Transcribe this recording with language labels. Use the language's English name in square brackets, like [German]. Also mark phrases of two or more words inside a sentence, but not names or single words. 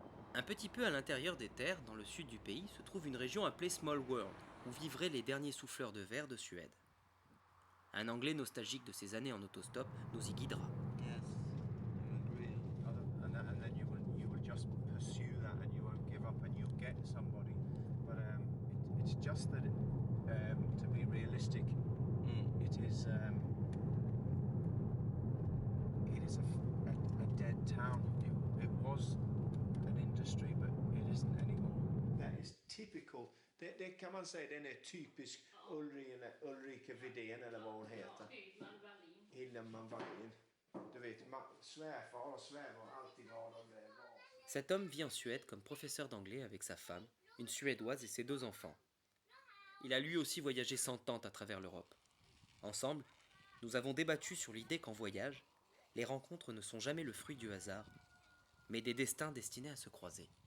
[French] Un petit peu à l'intérieur des terres, dans le sud du pays, se trouve une région appelée Small World, où vivraient les derniers souffleurs de verre de Suède. Un Anglais nostalgique de ses années en autostop nous y guidera. [English] And then you will just pursue that, and you won't give up, and you'll get somebody. But it's just that to be realistic, it is a dead town. It was an industry, but it isn't anymore. That is typical. [Swedish] Det kan man säga, den är typisk Ulrika Widén eller vad hon heter. Hildman Wallin. Du vet, svärfar och svärmor alltid har de där. [French] Cet homme vit en Suède comme professeur d'anglais avec sa femme, une Suédoise et ses 2 enfants. Il a lui aussi voyagé sans tente à travers l'Europe. Ensemble, nous avons débattu sur l'idée qu'en voyage, les rencontres ne sont jamais le fruit du hasard, mais des destins destinés à se croiser.